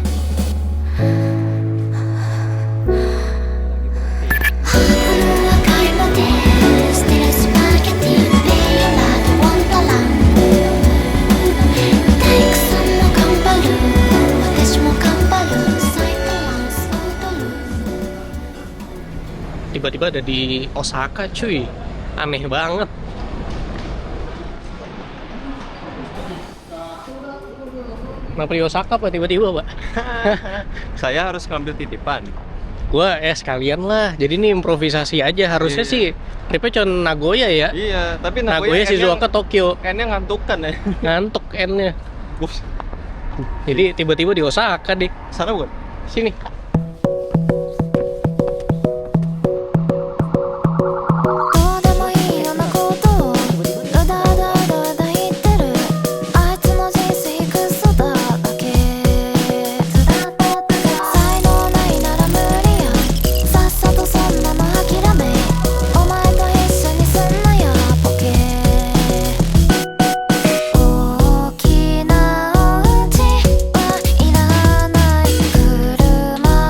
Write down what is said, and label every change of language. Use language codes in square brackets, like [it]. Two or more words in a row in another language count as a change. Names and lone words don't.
[ja] ハムは買い物でステレスパゲティペイラードワンダラン大工さんも頑張る私も頑張るサイトランス踊る [id] Tiba-tiba ada di Osaka cuy. Aneh banget. Kenapa di Osaka Pak tiba-tiba Pak? Saya harus ngambil titipan. Gua sekalian lah. Jadi ini improvisasi aja. Harusnya Iya. sih tripnya cuma Nagoya ya. Iya, tapi Nagoya, Shizuoka, Tokyo. N-nya ngantukan ya. Ngantuk N-nya. Bos, Jadi tiba-tiba di Osaka deh. sana bukan? Sini. [ja] どうでもいいようなことをうだうだうだうだ言ってるあいつの人生クソだらけ才能ないなら無理やさっさとそんなの諦めお前と一緒にすんなよボケ大きなお家はいらない車